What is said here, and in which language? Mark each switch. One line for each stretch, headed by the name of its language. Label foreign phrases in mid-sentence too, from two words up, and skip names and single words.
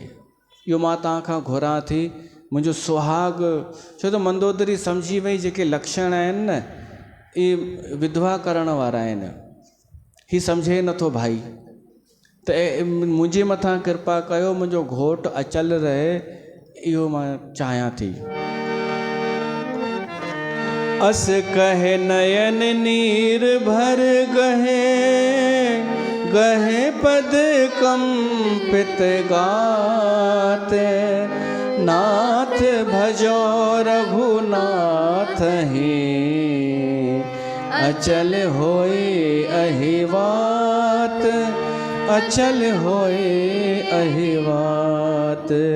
Sindhi: इहो मां तव्हां खां घुरां थी, मुंहिंजो सुहाग। छो त मंदोदरी सम्झी वई जेके लक्षण आहिनि न, इहे विधवा करण वारा आहिनि। ही सम्झे नथो भाई, त मुंहिंजे मथां कृपा कयो, मुंहिंजो घोटु अचल रहे, इहो मां चाहियां थी।
Awadhi: अस कहे नयन नीर भर गहे, गहे पद कंपित गात, नाथ भजो रघुनाथ ही, अचल होए अहिवात, अचल होए अहिवात।